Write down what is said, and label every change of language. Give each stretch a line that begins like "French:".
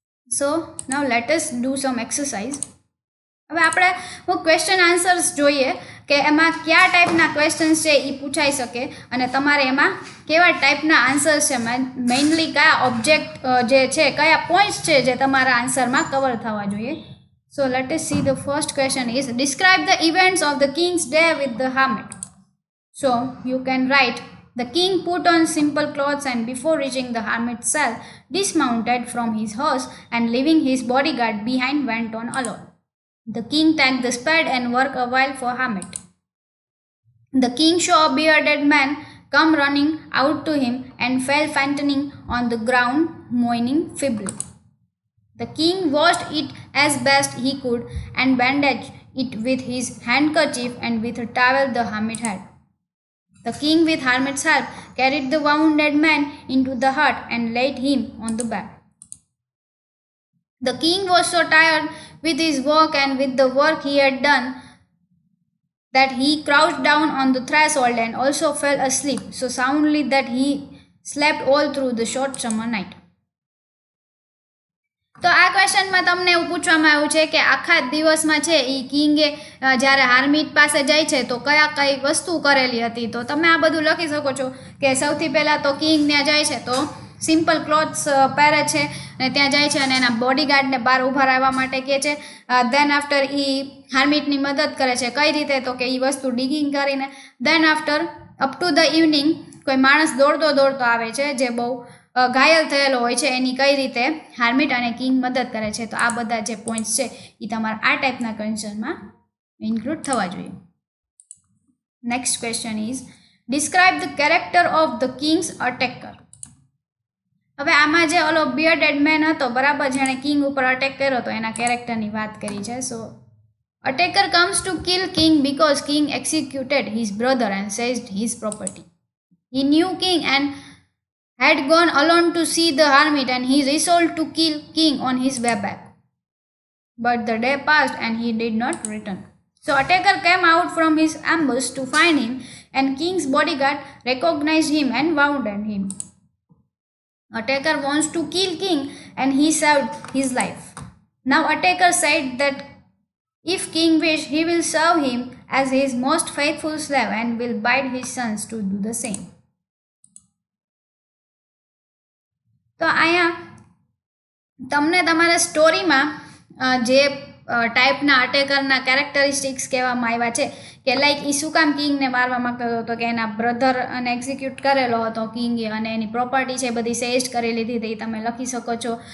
English: So now let us do some exercise.
Gujarati: હવે આપણે question answers જોઈએ કે એમાં કયા ટાઈપના ક્વેશ્ચન્સ છે એ પૂછાઈ શકે અને તમારે એમાં કેવા ટાઈપના આન્સર્સ છે, મેઇનલી કયા ઓબ્જેક્ટ જે છે, કયા પોઈન્ટ્સ છે જે તમારા આન્સરમાં કવર થવા જોઈએ.
English: So let us see the first question is describe the events of the king's day with the hermit. So you can write the king put on simple clothes and before reaching the hermit's cell dismounted from his horse and leaving his bodyguard behind went on alone. The king thanked the spade and worked a while for hermit. The king saw a bearded man come running out to him and fell fainting on the ground, moaning feebly. The king washed it as best he could and bandaged it with his handkerchief and with a towel the hermit had. The king, with hermit's help, carried the wounded man into the hut and laid him on the bed. The king was so tired with his work and with the work he had done that he crouched down on the threshold and also fell asleep so soundly that he slept all through the short summer night.
Gujarati: તો આ ક્વેશ્ચનમાં તમને એવું પૂછવામાં આવ્યું છે કે આખા દિવસમાં છે એ કિંગે જ્યારે હાર્મિટ પાસે જાય છે તો કયા કઈ વસ્તુ કરેલી હતી. તો તમે આ બધું લખી શકો છો કે સૌથી પહેલાં તો કિંગ ત્યાં જાય છે તો સિમ્પલ ક્લોથ્સ પહેરે છે અને ત્યાં જાય છે અને એના બોડીગાર્ડને બહાર ઊભા રહેવા માટે કહે છે. દેન આફ્ટર એ હાર્મિટની મદદ કરે છે. કઈ રીતે? તો કે એ વસ્તુ ડિગિંગ કરીને. Then after up to the evening કોઈ માણસ દોડતો દોડતો આવે છે જે બહુ ઘાયલ થયેલો હોય છે, એની કઈ રીતે હાર્મિટ અને કિંગ મદદ કરે છે. તો આ બધા જે પોઈન્ટ્સ છે એ તમારા આ ટાઈપના ક્વેશ્ચનમાં ઇન્ક્લુડ થવા જોઈએ.
English: Next question is describe the character of the king's attacker.
Gujarati: હવે આમાં જે ઓલો બિયર્ડેડ મેન હતો, બરાબર, જેણે કિંગ ઉપર અટેક કર્યો તો એના કેરેક્ટરની વાત કરી છે.
English: So attacker comes to kill king because king executed his brother and seized his property. He knew king and had gone alone to see the hermit and he resolved to kill king on his way back. But the day passed and he did not return. So attacker came out from his ambush to find him and king's bodyguard recognized him and wounded him. Attacker wants to kill king and he saved his life. Now attacker said that if king wish he will serve him as his most faithful slave and will bid his sons to do the same.
Gujarati: તો અહીંયા તમને તમારા સ્ટોરીમાં જે ટાઈપના અટેકરના characteristics કહેવામાં આવ્યા છે કે લાઈક એ શું કામ કિંગને મારવા માંગતો હતો કે એના બ્રધર અને એક્ઝિક્યુટ કરેલો હતો કિંગે અને એની પ્રોપર્ટી છે બધી સેઝ કરી લીધી હતી, તમે લખી શકો છો.